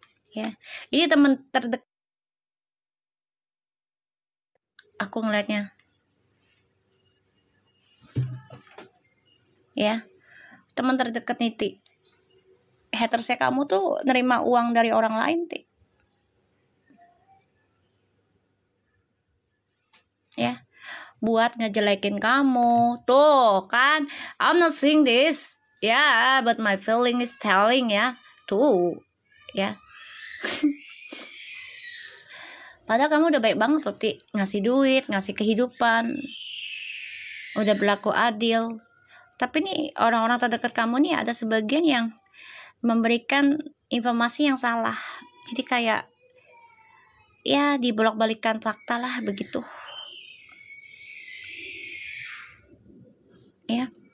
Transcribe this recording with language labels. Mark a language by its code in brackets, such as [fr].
[id] Ya, ini teman terdekat aku ngeliatnya ya, teman terdekat nih hatersnya kamu tuh nerima uang dari orang lain ya, buat ngejelekin kamu tuh kan. [en] I'm not saying this ya, but my feeling is telling ya tuh ya. [id] Padahal kamu udah baik banget loh ngasih duit, ngasih kehidupan, udah berlaku adil. Tapi nih orang-orang terdekat kamu nih ada sebagian yang memberikan informasi yang salah, jadi kayak ya dibolak-balikan fakta lah begitu ya.